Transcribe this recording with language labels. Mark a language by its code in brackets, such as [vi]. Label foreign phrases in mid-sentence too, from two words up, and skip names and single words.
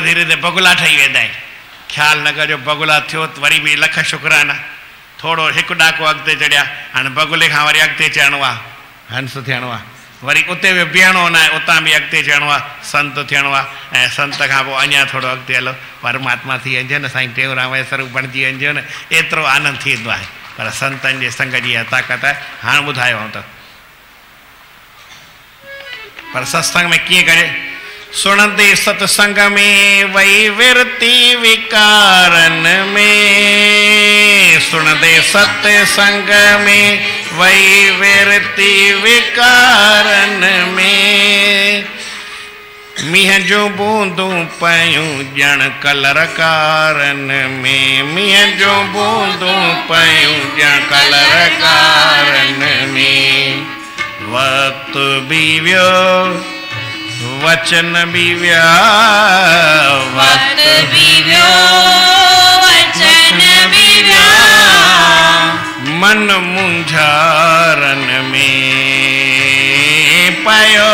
[sd] धीरे धीरे बगुला ठही वेंदा आहिनि ख़्यालु न कजो बगुला थियो त वरी बि लख शुक्राना थोरो हिकु ॾाको अॻिते चढ़िया हाणे बगुले खां वरी अॻिते चढ़णो आहे हंस थियणो आहे वरी उते बि बीहणो न आहे उतां बि अॻिते चढ़णो आहे संत थियणो आहे ऐं संत खां पोइ अञा थोरो अॻिते हलो परमात्मा थी वञिजे न साईं टेऊंराम जो स्वरूप बणिजी वञिजे न एतिरो आनंद थी वेंदो आहे पर संतनि जे संग जी इहा ताक़त आहे हाणे ॿुधायो त पर सत्संग में कीअं कजे सुणंदे सत्संग में वही विरती विकारन में सुणंदे सत्संग में वही विरती विकारन में मींहं जूं बूंदूं पयूं ॼण कलर कारन में मींहं जूं बूंदूं पयूं ॼण कलर कारन में वक़्तु बि वियो वचन भी व्या वक्त भी व्यो वचन भी व्या मन मुंझारन में पयो